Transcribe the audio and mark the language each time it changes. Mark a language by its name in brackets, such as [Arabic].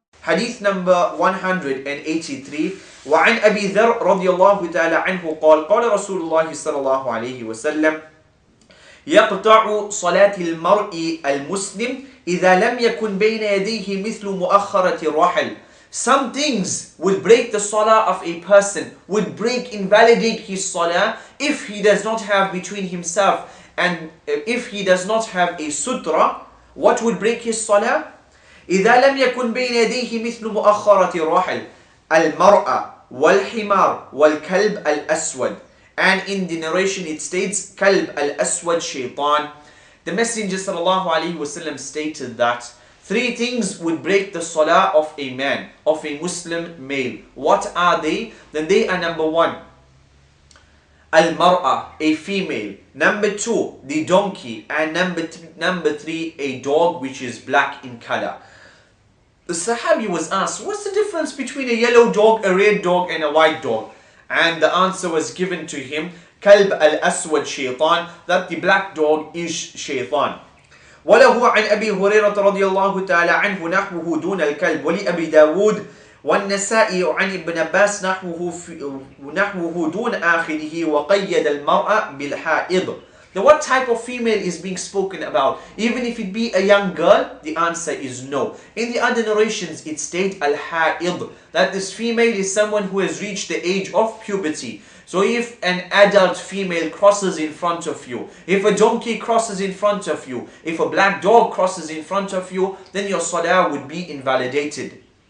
[English] Hadith number 183. [Arabic] وعن أبي ذر رضي الله تعالى عنه قال قال رسول الله صلى الله عليه وسلم يقطع صلاة المرء المسلم إذا لم يكن بين يديه مثل مؤخرة الرحل. [English] Some things will break the salah of a person, would invalidate his salah if he does not have between himself and if he does not have a sutra. What would break his salah? [Arabic] إذا لم يكن بين يديه مثل مؤخرة الرحل المرأة والحمار والكلب الأسود. [English] And in the narration it states [Arabic] كلب الأسود شيطان. [English] The Messenger sallallahu alaihi wasallam stated that three things would break the salah of a man, of a Muslim male. What are they? Then they are: number one, al-mar'a, a female; number two, the donkey; and number three, a dog which is black in color. The Sahabi was asked, what's the difference between a yellow dog, a red dog, and a white dog? And the answer was given to him, [Arabic] Kalb al-Aswad shaytan, [English] that the black dog is shaytan. [Arabic] وله عن أبي هريرة رضي الله تعالى عنه نحوه دون الكلب ولأبي داود والنسائي عن ابن عباس نحوه دون آخره وقيد المرأة بالحائض. [English] Now what type of female is being spoken about? Even if it be a young girl, the answer is no. In the other narrations it states al-ha'id, that this female is someone who has reached the age of puberty. So if an adult female crosses in front of you, if a donkey crosses in front of you, if a black dog crosses in front of you, then your salah would be invalidated.